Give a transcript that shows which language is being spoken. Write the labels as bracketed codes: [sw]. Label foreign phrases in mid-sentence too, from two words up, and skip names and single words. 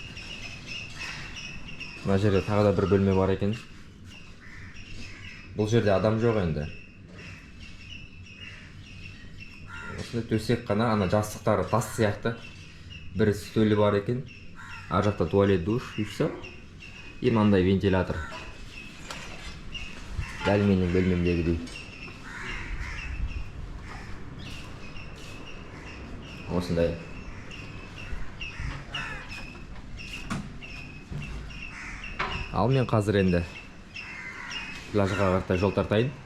[kk] Мына жерде тағы да бір бөлме бар екен. Бұл жерде адам жоқ енді. Осындай төсек қана, ана жастықтары тас сияқты. Бір стөлі бар екен. Ар жақта туалет, душ, [ru] и все. [kk] И мынандай вентилятор. Дәл менің бөлмемдегідей. Осындай. Ал мен қазір енді пляжға қарай жол тартайын.